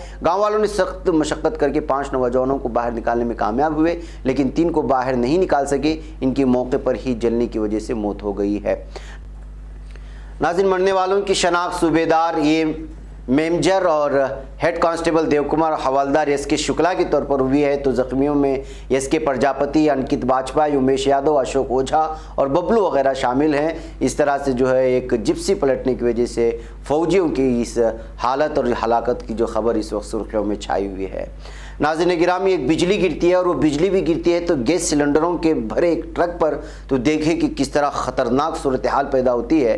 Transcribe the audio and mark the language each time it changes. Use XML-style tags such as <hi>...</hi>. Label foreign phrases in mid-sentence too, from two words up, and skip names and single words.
<ur>گاؤں والوں نے سخت مشقت کر کے 5 نوجوانوں کو باہر نکالنے میں کامیاب ہوئے، لیکن 3 کو باہر نہیں نکال سکے۔ ان کی موقع پر ہی جلنے کی وجہ سے موت ہو گئی ہے۔ ناظرین، مرنے والوں کی شناخت صوبیدار میمجر اور ہیڈ کانسٹیبل دیو کمار حوالدار ایس کے شکلا کے طور پر ہوئی ہے، تو زخمیوں میں ایس کے پرجاپتی، انکت باجپائی، امیش یادو، اشوک اوجھا اور ببلو وغیرہ شامل ہیں۔ اس طرح سے جو ہے ایک جپسی پلٹنے کی وجہ سے فوجیوں کی اس حالت اور ہلاکت کی جو خبر اس وقت سرخیوں میں چھائی ہوئی ہے۔ ناظرین گرامی، ایک بجلی گرتی ہے اور وہ بجلی بھی گرتی ہے تو گیس سلنڈروں کے بھرے ایک ٹرک پر، تو دیکھیں کہ کس طرح خطرناک صورتحال پیدا ہوتی ہے۔</ur>